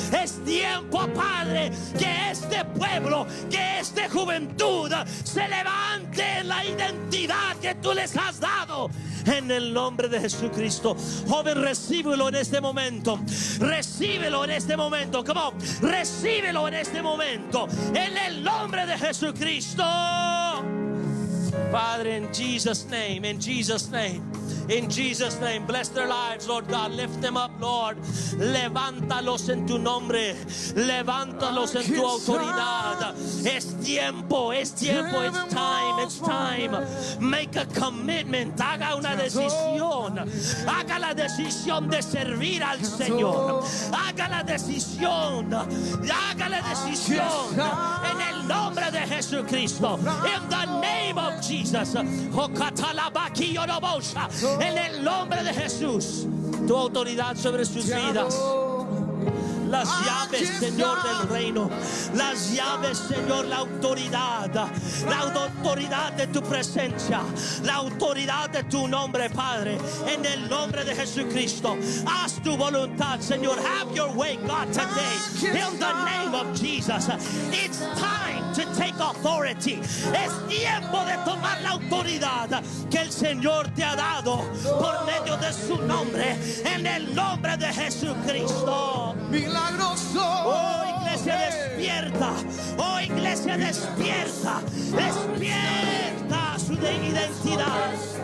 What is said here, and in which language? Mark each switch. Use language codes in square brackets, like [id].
[es] Es tiempo, Padre, que este pueblo, que esta juventud se levante en la identidad que tú les has dado en el nombre de Jesucristo. Joven, recíbelo en este momento. Recíbelo en este momento. [en] Come on, [es] recíbelo en este momento en el nombre de Jesucristo. [en] Father, in Jesus' name, in Jesus' name, in Jesus' name, bless their lives, Lord God. Lift them up, Lord. [es] Levántalos en tu nombre, levántalos en tu autoridad. Es tiempo, [en] it's time, it's time. Make a commitment, [es] haga una decisión. Haga la decisión de servir al Señor. Haga la decisión, en el nombre de Jesucristo. [en] In the name of Jesus. [es] En el nombre de Jesús, tu autoridad sobre sus vidas. Las llaves, Señor, del reino. Las llaves, Señor, la autoridad de tu presencia, la autoridad de tu nombre, Padre. En el nombre de Jesucristo, haz tu voluntad, Señor. [en] Have your way, God, today. In the name of Jesus. It's time to take authority. [es] Es tiempo de tomar la autoridad que el Señor te ha dado por medio de su nombre. En el nombre de Jesucristo. Oh, iglesia, despierta. Oh, iglesia, despierta. Despierta su identidad.